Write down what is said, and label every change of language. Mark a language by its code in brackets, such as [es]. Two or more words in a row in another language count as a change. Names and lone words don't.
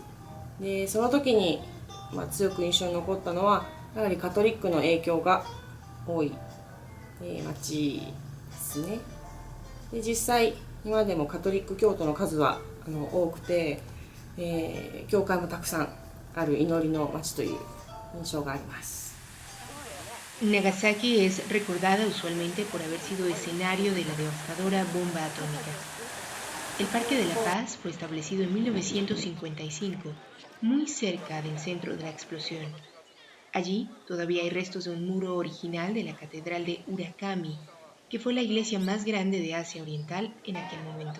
[ja] でその時に、強く印象に残ったのはやはりカトリックの影響が多い、町ですね。で実際今でもカトリック教徒の数は多くて、教会もたくさんある祈りの町という印象があります。 [es] Nagasaki es recordada usualmente por haber sido escenario de la devastadora bomba atómica. El Parque de la Paz fue establecido en 1955, muy cerca del centro de la explosión. Allí todavía hay restos de un muro original de la Catedral de Urakami, que fue la iglesia más grande de Asia Oriental en aquel momento.